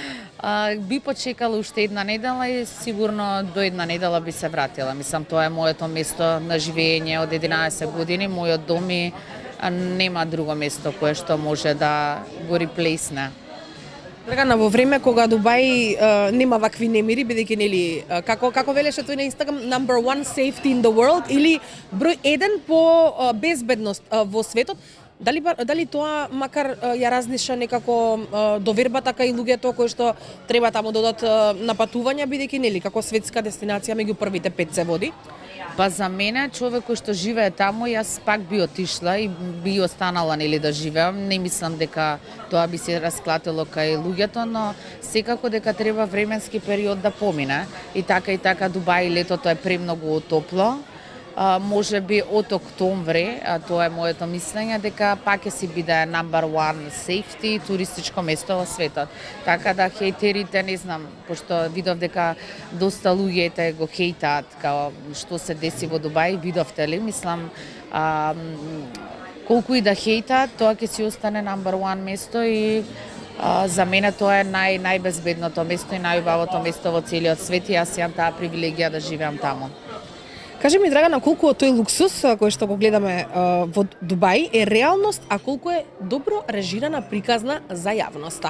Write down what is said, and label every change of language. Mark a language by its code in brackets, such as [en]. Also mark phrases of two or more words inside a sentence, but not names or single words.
[mk] Би почекала уште една недела и сигурно до една недела би се вратила. Мислам, тоа е моето место на живење од 11 години, мојот дом и нема друго место кое што може да го реплейсне. Драгана, во време кога Дубај нема вакви немири, бидејќи нели како велеше тој на Инстаграм, [en] number one safety in the world [mk] или број 1 по безбедност во светот, дали тоа макар ја разнеша некако довербата кај луѓето кои што треба таму да одат на патувања, бидејќи нели како светска дестинација меѓу првите 5 се води? Па за мене, човек кој што живее таму, јас пак би отишла и би останала нели да живеам. Не мислам дека тоа би се расклатило кај луѓето, но секако дека треба временски период да помине. И така Дубај летото е премногу топло. Може би од октомври, тоа е моето мислење, дека пак ќе си биде [en] number one safety [mk] туристичко место во светот. Така да хејтерите, не знам, пошто видов дека доста луѓето го хејтаат као што се деси во Дубај, видовте ли? Мислам, колку и да хејтаат, тоа ќе си остане [en] number one [mk] место и за мене тоа е најбезбедното место и најубавото место во целиот свет и јас имам таа привилегија да живеам таму. Кажи ми, Драгана, колку од тој луксус кој што го гледаме во Дубај е реалност, а колку е добро режирана приказна за јавноста?